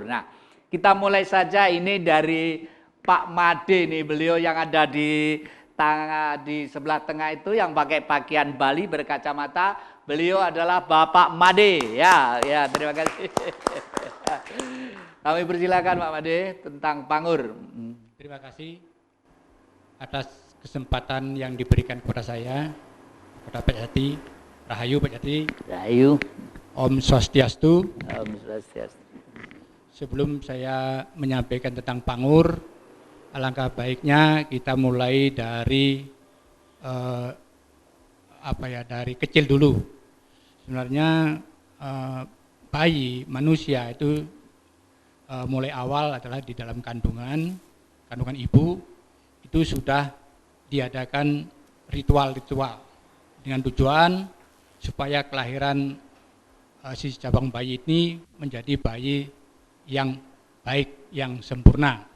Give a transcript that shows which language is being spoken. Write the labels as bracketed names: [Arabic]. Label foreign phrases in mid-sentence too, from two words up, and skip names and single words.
[Indonesian] Nah, kita mulai saja ini dari Pak Made nih, beliau yang ada di sebelah tengah itu yang pakai pakaian Bali berkacamata, beliau adalah Bapak Made. Ya, terima kasih. Kami persilakan Pak Made tentang pangur. Terima kasih atas kesempatan yang diberikan kepada saya, kepada Pak Jati. Rahayu Pak Jati. Rahayu. [Sanskrit] Om Swastiastu. Om Swastiastu. [Indonesian] Sebelum saya menyampaikan tentang pangur, alangkah baiknya kita mulai dari dari kecil dulu. Sebenarnya bayi manusia itu mulai awal adalah di dalam kandungan ibu, itu sudah diadakan ritual-ritual dengan tujuan supaya kelahiran si cabang bayi ini menjadi bayi yang baik, yang sempurna.